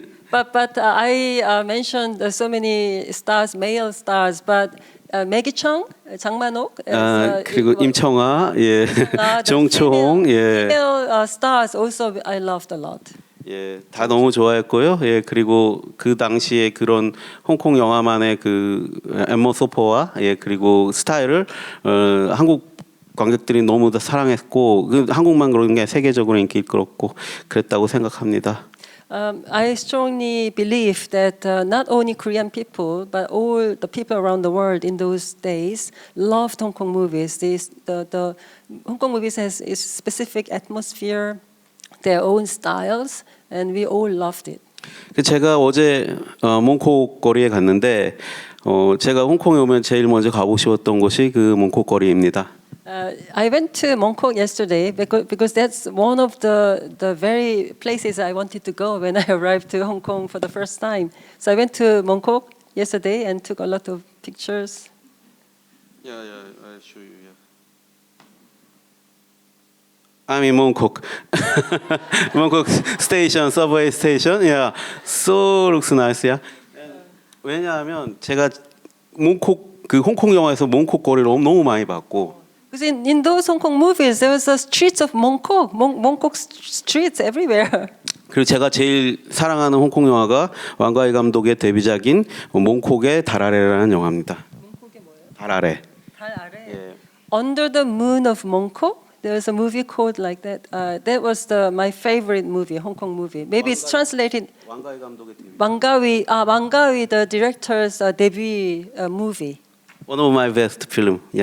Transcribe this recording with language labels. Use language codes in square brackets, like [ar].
[en] But I mentioned so many stars, male stars, but Maggie Cheung, Jang Man-ok, [ko] 그리고 임청아, [en] the [ko] 정초홍, [en] female stars also I loved a lot. [ko] 다 너무 좋아했고요. 그리고 그 당시에 그런 홍콩 영화만의 그 앰모소퍼와 그리고 스타일을 한국 관객들이 너무 다 사랑했고 한국만 그런 게 세계적으로 인기 끌었고 그랬다고 생각합니다. [en] I strongly believe that not only Korean people, but all the people around the world in those days loved Hong Kong movies. The Hong Kong movies has its specific atmosphere, their own styles, and we all loved it. [ko] 제가 어제 몽콕 거리에 갔는데 제가 홍콩에 오면 제일 먼저 가보고 싶었던 곳이 그 몽콕 거리입니다. [en] I went to Mongkok yesterday because that's one of the very places I wanted to go when I arrived to Hong Kong for the first time. So I went to Mongkok yesterday and took a lot of pictures. I'll show you. I'm in Mongkok. Mongkok station, subway station. So looks nice. [ko] 왜냐하면 제가 몽콕 그 홍콩 영화에서 몽콕 거리를 너무 많이 봤고. [en] Because in those Hong Kong movies, there was the streets of Mongkok, Mongkok streets everywhere. [ko] 그리고 제가 제일 사랑하는 홍콩 영화가 왕가희 감독의 데뷔작인 몽콕의 달 아래라는 영화입니다. 몽콕이 뭐예요? 달 아래. 달 아래. [en] Under the Moon of Mongkok, there was a movie called like that. That was my favorite movie, Hong Kong movie. Maybe it's translated. [ko] 왕가희 감독의 데뷔. [en] Mangawi, the director's debut movie. One of my best film.